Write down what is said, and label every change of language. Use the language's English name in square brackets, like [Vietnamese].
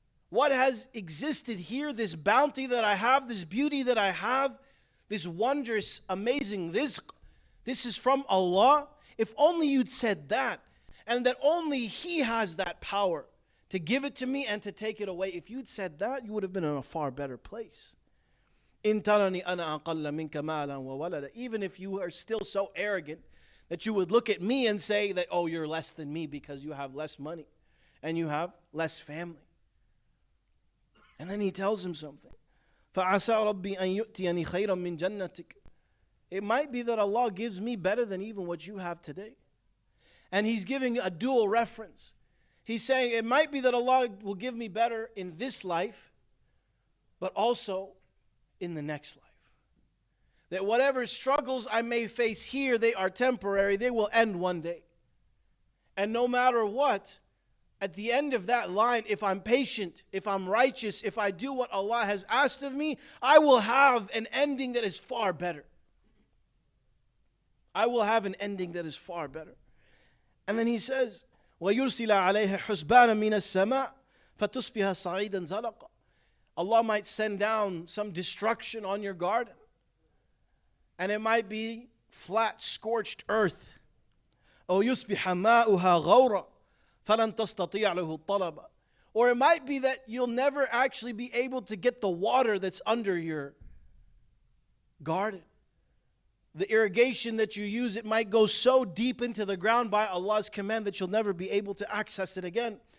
[English] What has existed here, this bounty that I have, this beauty that I have, this wondrous, amazing rizq, this is from Allah. If only you'd said that, and that only He has that power to give it to me and to take it away. If you'd said that, you would have been in a far better place. [Arabic] إِن تَرَنِي أَنَا أَقَلَّ مِنْكَ مَالًا وَوَلَدًا. [English] Even if you are still so arrogant that you would look at me and say that, oh, you're less than me because you have less money and you have less family. And then he tells him something. [Arabic] فَعَسَىٰ رَبِّي أَن يُؤْتِيَنِي خَيْرًا مِنْ جَنَّتِكَ. [English] It might be that Allah gives me better than even what you have today. And he's giving a dual reference. He's saying it might be that Allah will give me better in this life, but also in the next life. That whatever struggles I may face here, they are temporary, they will end one day. And no matter what, at the end of that line, if I'm patient, if I'm righteous, if I do what Allah has asked of me, I will have an ending that is far better. I will have an ending that is far better. And then he says, [Arabic] وَيُرْسِلَ عَلَيْهَا حُسْبَانًا مِنَ السَّمَاءِ فَتُصْبِحَ صَعِيدًا زَلَقًا. [English] Allah might send down some destruction on your garden. And it might be flat, scorched earth. [Arabic] أو يصبح ماؤها غورا فلن تستطيع له الطلب. [English] Or it might be that you'll never actually be able to get the water that's under your garden. The irrigation that you use, it might go so deep into the ground by Allah's command that you'll never be able to access it again.